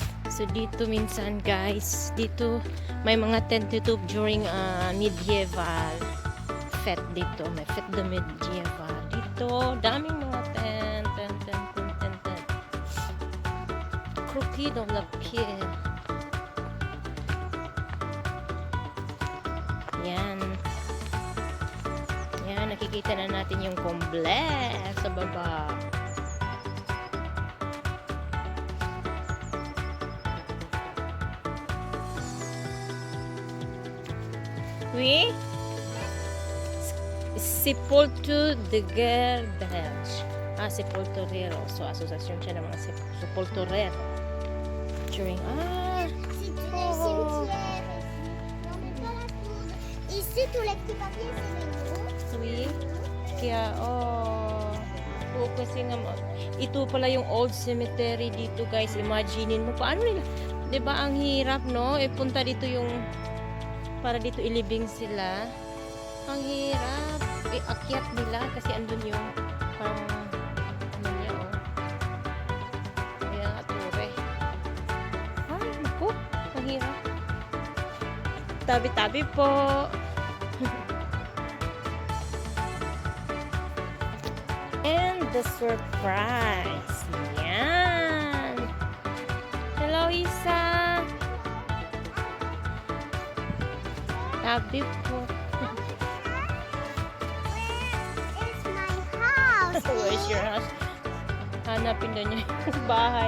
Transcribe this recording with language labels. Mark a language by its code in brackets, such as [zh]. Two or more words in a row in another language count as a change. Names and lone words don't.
[tl] So dito minsan guys, dito may mga tent dito [en] during medieval fete [tl] dito. May [fr] fete de medieval. [tl] Dito, daming mga tent. [fr] Croquis dans la pierre. [tl] Yan. Yan, nakikita na natin yung Comblain sa baba. [fr] Oui? Sepulture de Guerre Belge. [tl] Sepulturero. So, asosasyon siya ng mga sepulturero. During, [fr] C'est tous les cimetières. Non, mais pas la poudre. Ici, tous les petits papiers, c'est les mots. oui. [tl] Kaya, kasi nga, ito pala yung [en] old cemetery [tl] dito, guys. Imaginin mo, paano nila, 'di ba ang hirap, no? Punta dito yung, para dito ilibing sila. Ang hirap. Akyat nila kasi andun yung, parang, ano niya, Kaya nga, ture. Ay, naku, ang hirap. Tabi-tabi po. [en] And the surprise. [tl] Yan. Hello, Isa. Tabi po. [en] It's my house. Where's your house? [tl] Hanapin na niya yung bahay.